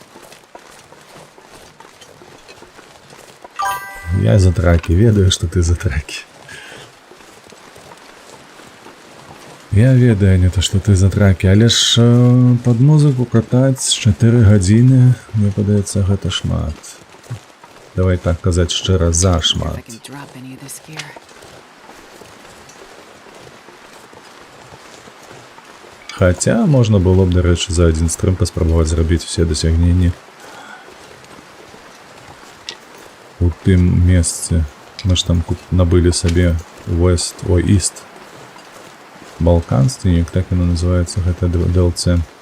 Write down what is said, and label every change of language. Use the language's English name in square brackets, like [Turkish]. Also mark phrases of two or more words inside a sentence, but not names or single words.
[Belarusian] Я за траки, ведаю, што ты за траки. Я ведаю, не то, што ты за траки, але ж пад музыку катаць 4 гадзіны, мне падаецца, гэта шмат. давай так казаць шчыра, [English] If I [Belarusian] зашмат. [English] can drop any of this gear. [Belarusian] Хаця можна было б, дарэчы, за адзін стрым паспрабаваць зрабіць усе дасягненні у тым месцы. Мы ж там набылі сабе East Балканстве, так яно называецца, гэта DLC.